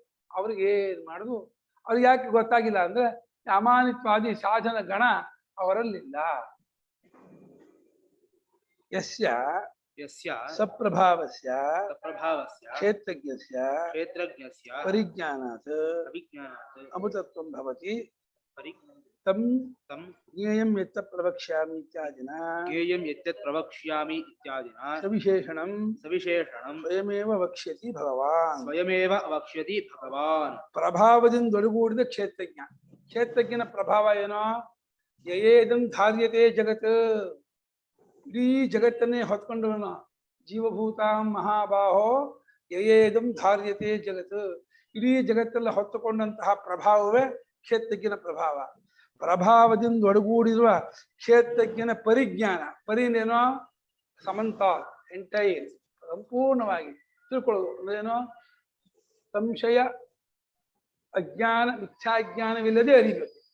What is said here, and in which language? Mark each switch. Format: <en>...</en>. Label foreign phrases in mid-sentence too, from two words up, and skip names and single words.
<kn>ಅವ್ರಿಗೆ ಏನ್ ಮಾಡುದು? ಅವ್ರಿಗೆ ಯಾಕೆ ಗೊತ್ತಾಗಿಲ್ಲ ಅಂದ್ರೆ ಅಮಾನಿತ್ವಾದಿ ಸಾಧನ ಗಣ ಅವರಲ್ಲಿಲ್ಲ.</kn> <sa>ಯಸ್ಯ ಸಪ್ರಭಾವಸ್ಯ ಕ್ಷೇತ್ರಜ್ಞಸ್ಯ ಪರಿಜ್ಞಾನಾತ್ ಅಮೃತತ್ವಂ ಭವತಿ ತಂ ಜ್ಞೇಯಂ ಯತ್ ಪ್ರವಕ್ಷ್ಯಾಮಿ ಇತ್ಯಾದಿನ ಸವಿಶೇಷಣಂ ಸ್ವಯಮೇವ ವಕ್ಷ್ಯತಿ ಭಗವಾನ್.</sa> <kn>ಪ್ರಭಾವದಿಂದ ಒಳಗೂಡಿದ ಕ್ಷೇತ್ರಜ್ಞ. ಕ್ಷೇತ್ರಜ್ಞನ ಪ್ರಭಾವ ಏನೋ?</kn> <sa>ಯಯೇದಂ ಧಾರ್ಯತೆ ಜಗತ್,</sa> <kn>ಇಡೀ ಜಗತ್ತನ್ನೇ ಹೊತ್ಕೊಂಡವನು.</kn> <sa>ಜೀವಭೂತಾಂ ಮಹಾಬಾಹೋ ಯಯೇದಂ ಧಾರ್ಯತೆ ಜಗತ್.</sa> <kn>ಇಡೀ ಜಗತ್ತೆಲ್ಲ ಹೊತ್ತುಕೊಂಡಂತಹ ಪ್ರಭಾವವೇ ಕ್ಷೇತ್ರಜ್ಞನ ಪ್ರಭಾವ. ಪ್ರಭಾವದಿಂದ ಒಡಗೂಡಿರುವ ಕ್ಷೇತ್ರಜ್ಞನ ಪರಿಜ್ಞಾನ. ಪರಿನೇನೋ? ಸಮಂತ, ಎಂಟೈರ್, ಸಂಪೂರ್ಣವಾಗಿ ತಿಳ್ಕೊಳ್ಳೋದು. ಅಂದ್ರೇನೋ? ಸಂಶಯ, ಅಜ್ಞಾನ, ಮಿಥ್ಯಾಜ್ಞಾನವಿಲ್ಲದೆ ಅರಿಬೇಕು.</kn>